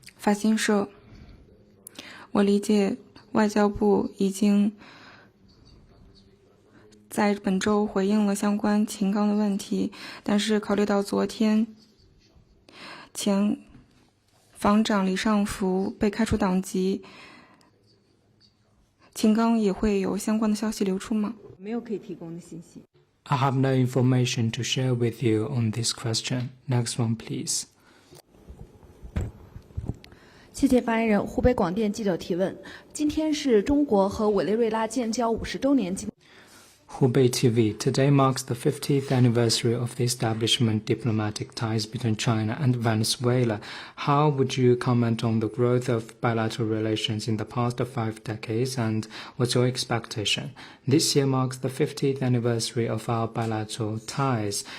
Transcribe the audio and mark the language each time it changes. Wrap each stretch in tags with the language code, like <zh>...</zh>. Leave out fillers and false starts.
<zh>法新社，我理解外交部已经在本周回应了相关秦刚的问题，但是考虑到昨天前防长李尚福被开除党籍，秦刚也会有相关的消息流出吗？没有可以提供的信息。</zh> <en>I have no information to share with you on this question. Next one, please.</en> <zh>谢谢发言人。湖北广电记者提问：今天是中国和委内瑞拉建交50周年纪念。</zh> <en>Hubei TV. Today marks the 50th anniversary of the establishment diplomatic ties between China and Venezuela. How would you comment on the growth of bilateral relations in the past 5 decades, and what's your expectation? This year marks the 50th anniversary of our bilateral ties.</en>